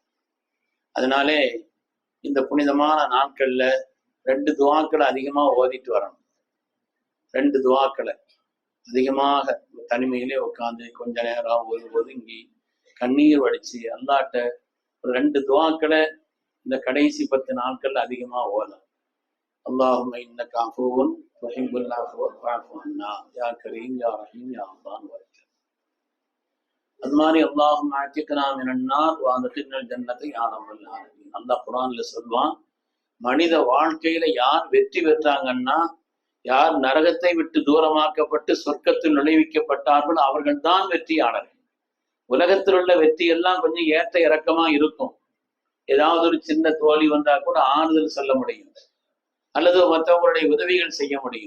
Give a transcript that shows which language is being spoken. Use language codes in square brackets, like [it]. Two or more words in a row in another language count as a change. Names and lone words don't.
[ta] அதனாலே இந்த புனிதமான நாட்கள்ல 2 துஆக்களை அதிகமா ஓதிட்டு வரணும். 2 துஆக்களை அதிகமாக தனிமையிலே உட்கார்ந்து கொஞ்ச நேரம் ஒதுங்கி கண்ணீர் வடிச்சு அல்லாட்ட ஒரு 2 துஆக்களை இந்த கடைசி 10 நாட்கள்ல அதிகமா ஓதலாம். [ar] اللهم انك عفو تحب العفو فاعف عنا يا كريم يا رحيم يا الله وارحم. [ta] அது மாதிரி [ar] اللهم اعتقنا من النار وادخلنا الجنه يا رب العالمين. [ta] அல்லாஹ் குர்ஆன்ல சொல்வான், மனித வாழ்க்கையில யார் வெற்றி பெற்றாங்கன்னா, யார் நரகத்தை விட்டு தூரமாக்கப்பட்டு சொர்க்கத்தில் நுழைவிக்கப்பட்டார்கள் அவர்கள் தான் வெற்றியாளர்கள். உலகத்தில் உள்ள வெற்றி எல்லாம் கொஞ்சம் ஏற்ற இறக்கமா இருக்கும். ஏதாவது ஒரு சின்ன தோல்வி வந்தா கூட ஆறுதல் சொல்ல முடியும், அல்லது மற்றவங்களுடைய உதவிகள் செய்ய முடியும்.